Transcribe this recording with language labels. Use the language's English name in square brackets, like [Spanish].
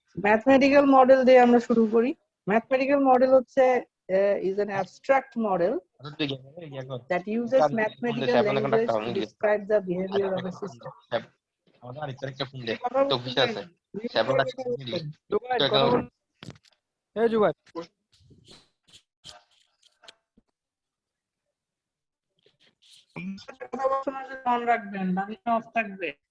[Bangla] Mathematical model দিয়ে আমরা শুরু করি। ম্যাথমেটিক্যাল মডেল হচ্ছে [English] is an abstract model that uses mathematical language to describe the behavior of a system. [Bangla] আমাদের আরেকটা ফোন দে তো অফিসে আছে সেভেন আছে জুবাইর কথা বল। এই জুবাইর। কথা বলার সময় অন রাখবেন, বাকিটা অফ থাকবে।